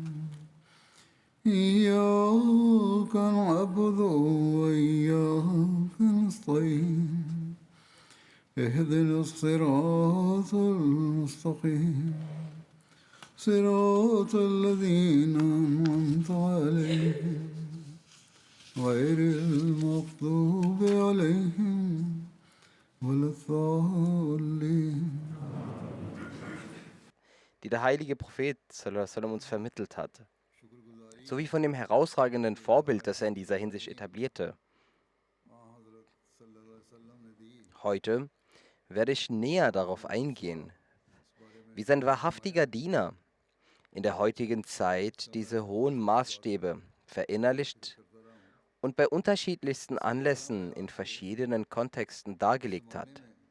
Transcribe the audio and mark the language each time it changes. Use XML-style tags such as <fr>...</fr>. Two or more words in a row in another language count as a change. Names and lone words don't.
<ar>إياك نعبد وإياك نستعين اهدنا الصراط المستقيم صراط الذين أنعمت عليهم غير المغضوب عليهم ولا الضالين.</ar> <de>Die der heilige Prophet</de> <ar>صلى الله عليه وسلم</ar> <de>uns vermittelt hat, sowie von dem herausragenden Vorbild, das er in dieser Hinsicht etablierte. Heute werde ich näher darauf eingehen, wie sein wahrhaftiger Diener in der heutigen Zeit diese hohen Maßstäbe verinnerlicht und bei unterschiedlichsten Anlässen in verschiedenen Kontexten dargelegt hat.</de>